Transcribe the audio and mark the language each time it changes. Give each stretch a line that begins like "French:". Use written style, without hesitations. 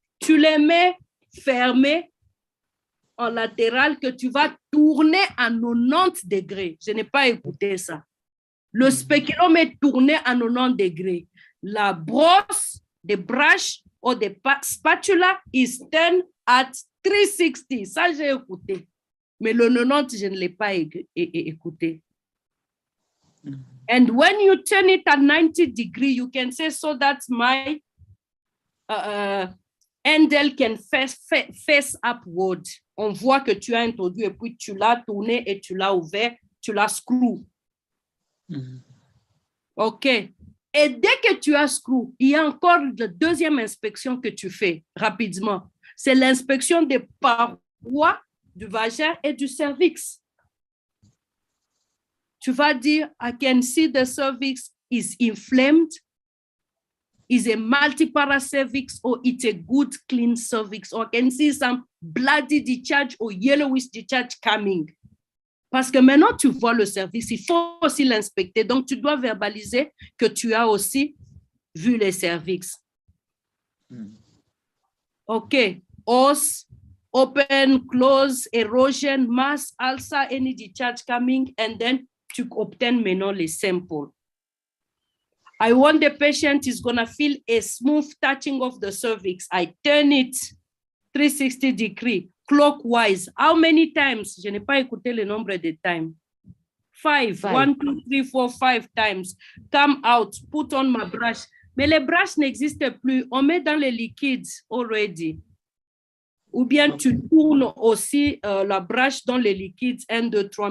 French: Tu les mets fermés en latéral que tu vas tourner à 90 degrés. Je n'ai pas écouté ça. Le speculum est tourné à 90 degrés. La brosse,
English: the brush or the spatula is turned at 360.
French: Ça, j'ai écouté. Mais le 90, je ne l'ai pas écouté.
English: And when you turn it at 90 degrees, you can say so that my handle can face upward.
French: On voit que tu as introduit et puis tu l'as tourné et tu l'as ouvert, tu l'as screw. OK. Et dès que tu as screw, il y a encore la deuxième inspection que tu fais rapidement. C'est l'inspection des parois du vagin et du cervix. Tu vas dire,
English: I can see the cervix is inflamed, is a multipara cervix or it's a good clean cervix, or can see some bloody discharge or yellowish discharge coming.
French: Parce que maintenant, tu vois le cervix, il faut aussi l'inspecter. Donc, tu dois verbaliser que tu as aussi vu les cervix.
English: OK. Os, open, close, erosion, mass, ulcer, any discharge coming, and then tu obtain
French: maintenant les
English: samples. I want the patient is going to feel a smooth touching of the cervix. I turn it 360 degrees, clockwise. How many times?
French: Je n'ai pas écouté le nombre de times. 5.
English: 1, 2, 3, 4, 5 times. Come out, put on my brush.
French: Mais les brushes n'existent plus. On met dans les liquides already. Ou bien tu tournes aussi la brush dans les liquides 1, 2, 3.